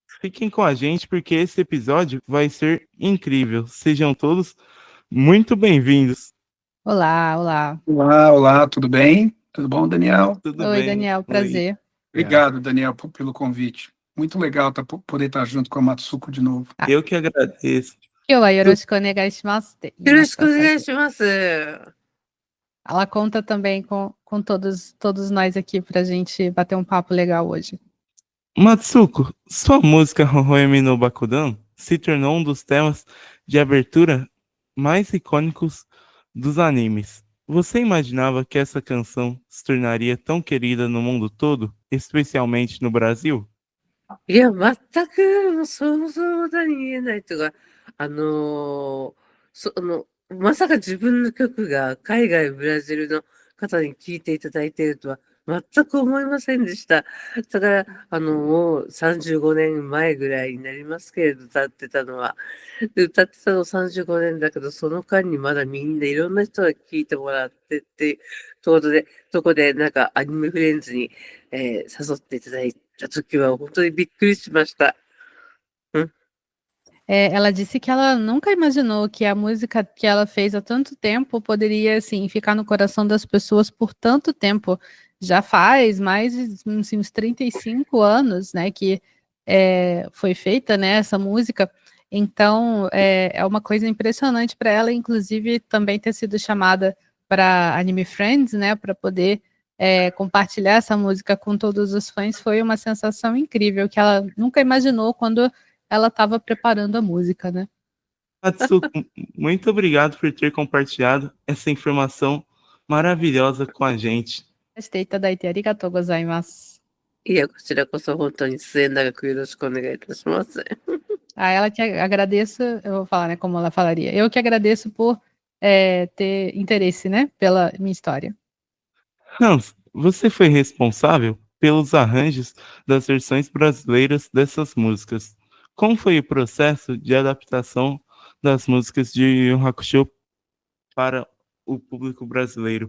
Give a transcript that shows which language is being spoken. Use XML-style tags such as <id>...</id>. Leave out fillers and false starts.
<pt>Fiquem com a gente porque esse episódio vai ser incrível. Sejam todos muito bem-vindos. Olá, olá. Olá, tudo bem? Tudo bom, Daniel? Tudo Oi, bem, Daniel, Luiz? prazer. Obrigado, Daniel, pelo convite. Muito legal poder estar junto com a Matsuko de novo. Eu que agradeço.</pt> <ja>今日はよろしくお願いしますって言いました。よろしくお願いします。</ja> <pt>Ela conta também com todos nós aqui pra gente bater um papo legal hoje. Matsuko, sua música Hohoemi no Bakudan se tornou um dos temas de abertura mais icônicos dos animes. Você imaginava que essa canção se tornaria tão querida no mundo todo, especialmente no Brasil?</pt> <ja>いや、全く想像だに言えないというか、まさか自分の曲が海外ブラジルの方に聴いていただいているとは全く思いませんでした。だから、もう35年前ぐらいになりますけれど、歌ってたのは。で、歌ってたの35年だけど、その間にまだみんないろんな人が聴いてもらってっていうとこで、なんかアニメフレンズに、誘っていただいた時は本当にびっくりしました。</ja> <pt>Ela disse que ela nunca imaginou que a música que ela fez há tanto tempo poderia, assim, ficar no coração das pessoas por tanto tempo. Já faz mais de uns 35 anos, né, que foi feita, né, essa música. Então, é uma coisa impressionante para ela, inclusive também ter sido chamada para Anime Friends, né, para poder compartilhar essa música com todos os fãs. Foi uma sensação incrível que ela nunca imaginou quando ela estava preparando a música, né? Matsuko, muito obrigado por ter compartilhado essa informação maravilhosa com a gente.</pt> <ja>していただいてありがとうございます。いや、こちらこそ本当に末永くよろしくお願いいたします。</ja> <pt>Ela que agradeço, eu vou falar, né, como ela falaria. Eu que agradeço por ter interesse, né, pela minha história. Hans, você foi responsável pelos arranjos das versões brasileiras dessas músicas. Como foi o processo de adaptação das músicas de Yu Yu Hakusho para o público brasileiro?</pt>